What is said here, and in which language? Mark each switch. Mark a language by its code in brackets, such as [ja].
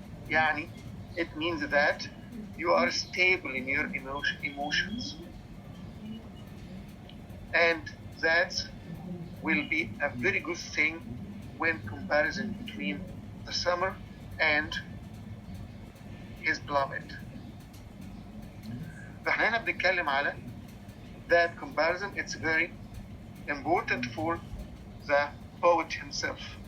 [ar] يعني [en] it means that you are stable in your emotions. And that will be a very good thing when comparison between the summer and his beloved. [ar] فاحنا هنا بنتكلم على [en] that comparison. It's very important for the poet himself.